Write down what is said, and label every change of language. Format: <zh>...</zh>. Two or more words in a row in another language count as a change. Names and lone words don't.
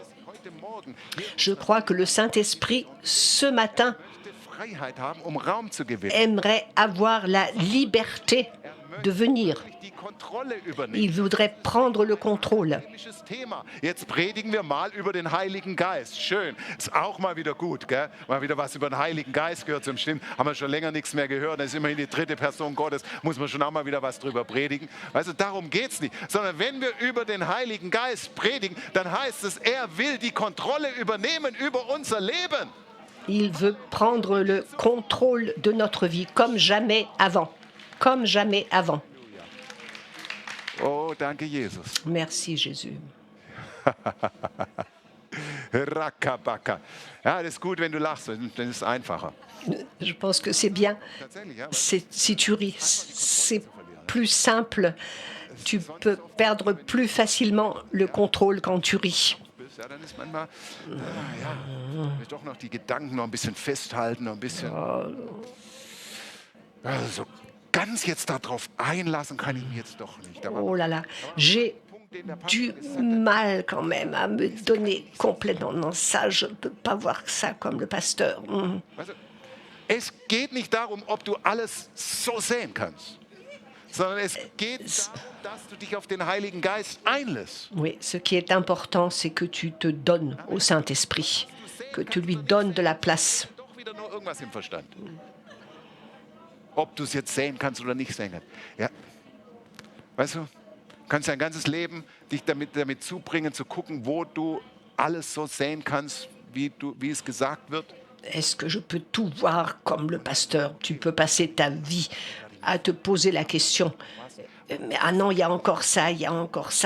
<de>heute Morgen</de> <fr>Je crois que le Saint-Esprit, ce matin,</fr> <de>Freiheit haben, Raum zu gewinnen.</de> <fr>aimerait avoir la liberté de venir.</fr> <de>Die Kontrolle übernehmen.</de> <fr>Il voudrait prendre le contrôle.</fr> <de>Biblisches Thema. Jetzt predigen wir mal über den Heiligen Geist. Schön. Ist auch mal wieder gut, gell? Mal wieder was über den Heiligen Geist gehört zum Stimmen. Haben wir schon länger nichts mehr gehört. Das ist immerhin die 3. Person Gottes. Muss man schon auch mal wieder was drüber predigen. Also darum geht es nicht. Sondern wenn wir über den Heiligen Geist predigen, dann heißt es, er will die Kontrolle übernehmen über unser Leben.</de> <fr>Il veut prendre le contrôle de notre vie comme jamais avant. Comme jamais avant.</fr> <de>Oh, danke Jesus.</de> <fr>Merci Jésus. Rakabaka.</fr> <de>Ja, das ist gut, wenn du lachst, dann ist es einfacher.</de> <fr>Je pense que c'est bien.</fr> <de>Tatsächlich, ja.</de> <fr>Si tu ris, c'est plus simple. Tu peux perdre plus facilement le contrôle quand tu ris.</fr> <de>Ja, dann ist manchmal, doch noch die Gedanken noch ein bisschen festhalten, noch ein bisschen. Also ganz jetzt darauf einlassen kann ich mich jetzt doch nicht. Aber</de> <fr>Oh là là, j'ai du mal quand même à me donner complètement. Non, ça, je ne peux pas voir ça comme le pasteur.</fr> <de>weißt du, es geht nicht darum, ob du alles so sehen kannst, sondern es geht darum, dass du dich auf den Heiligen Geist einlässt.</de> <fr>Oui, ce qui est important, c'est que tu te donnes au Saint-Esprit, que tu lui donnes de la place.</fr> <de>Doch wieder nur irgendwas im Verstand. Ob du es jetzt sehen kannst oder nicht sehen kannst. Ja. Weißt du, kannst dein ganzes Leben dich damit zubringen, zu gucken, wo du alles so sehen kannst, wie es gesagt wird.</de> <fr>Est-ce que je peux tout voir comme le pasteur? Tu peux passer ta vie à te poser la question. Mais ah non, il y a encore ça, il y a encore ça.</fr>